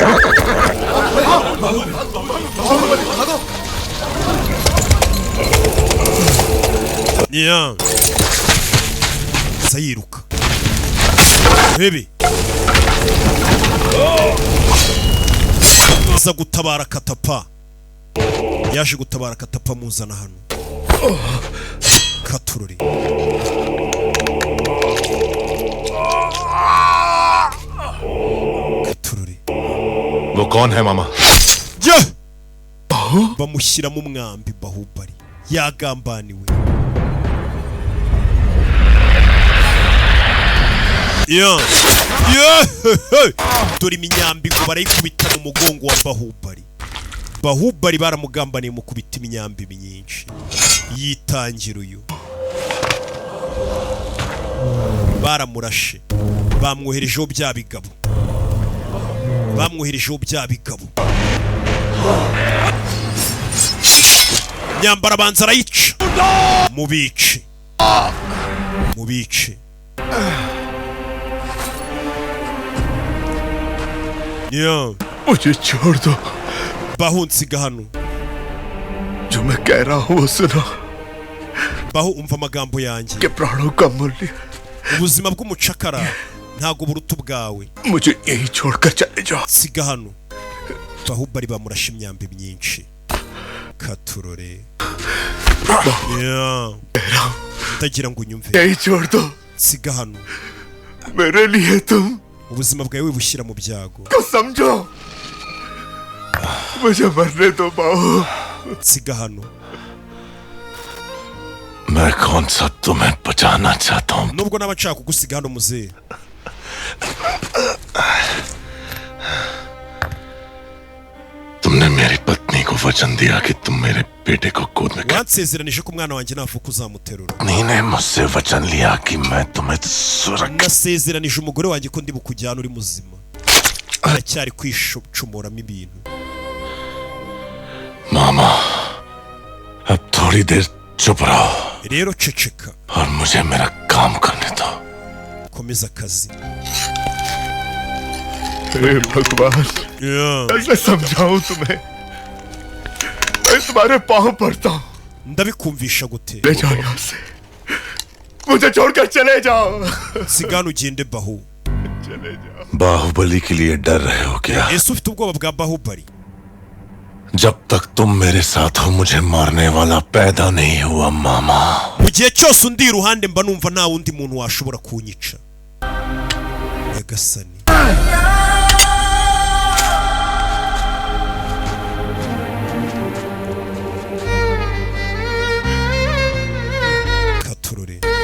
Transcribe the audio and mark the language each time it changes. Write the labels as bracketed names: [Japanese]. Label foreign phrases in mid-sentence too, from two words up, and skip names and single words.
[Kinyarwanda] sayiruka bebe aza gutabara katapa yaje gutabara katapa muzana hano katurori katurori [Hindi] वो कौन है मामा [Kinyarwanda] bamushyiramo umwambi bahubali yagambaniwe dore iminyambi ngo barayikubita mu mugongo wa bahubali bahubali baramugambaniye mu kubita imyambi myinshi yitangira uyu baramurashe bamwoherejeho bya bigabo nyambara abanza arayica mubice [Hindi] मुझे छोड़ दो [Kinyarwanda] bahunsiga hano [Hindi] जो मैं कह रहा हूँ वो सुनो [Kinyarwanda] baho umva amagambo yanjye [Hindi] के प्राणों का मूल्य [Kinyarwanda] ubuzima bw'umucakara ntago buruta ubwawe [Hindi] मुझे यही छोड़कर चले जाओ [Kinyarwanda] siga hano bahubali bamurashe imyambi myinshi katurore ndagira ngo unyumve [Hindi] यही छोड़ दो [Kinyarwanda] siga hano [Hindi] मेरे लिए तुम [Kinyarwanda] ubuzima bwawe wibushyira mu byago [Hindi] को समझो मुझे मरने दो बाहु [Kinyarwanda] siga hano [Hindi] मैं कौन सा तुम्हें बचाना चाहता हूँ [Kinyarwanda] nubwo naba nshaka kugusiga hano muzehe [Hindi] तुमने मेरी पत्नी को वचन दिया कि तुम मेरे बेटे को गोद में [Kinyarwanda] wansezeranije ko umwana wanjye navuka uzamuterura [Hindi] पत्नी ने मुझसे वचन लिया कि मैं तुम्हें सुरक्षित [Kinyarwanda] nasezeranije umugore wanjye ko ndi bukujyana uri muzima aracyari kwishomoramo ibintu. [Hindi] मामा अब थोड़ी देर चुप रहो [Kinyarwanda] rero ceceka [Hindi] और मुझे मेरा काम करने दो. [Kinyarwanda] komeza akazi. [Hindi] हे भगवान, कैसे समझाऊं तुम्हें? मैं तुम्हारे पाँव पड़ता हूँ. [Kinyarwanda] ndabikumvisha gute? [Hindi] ले जाओ यहाँ से, मुझे छोड़कर चले जाओ. [Kinyarwanda] sigana ugende Bahu. [Hindi] चले जाओ. बाहुबली के लिए डर रहे हो क्या? [Kinyarwanda] ese ufite ubwoba bwa Bahubali? [Hindi] जब तक तुम मेरे साथ हो मुझे मारने वाला पैदा नहीं हुआ मामा. [Kinyarwanda] mu gihe cyose undi iruhande mba numva nta wundi muntu washobora kunyica. Nyagasani. katurore.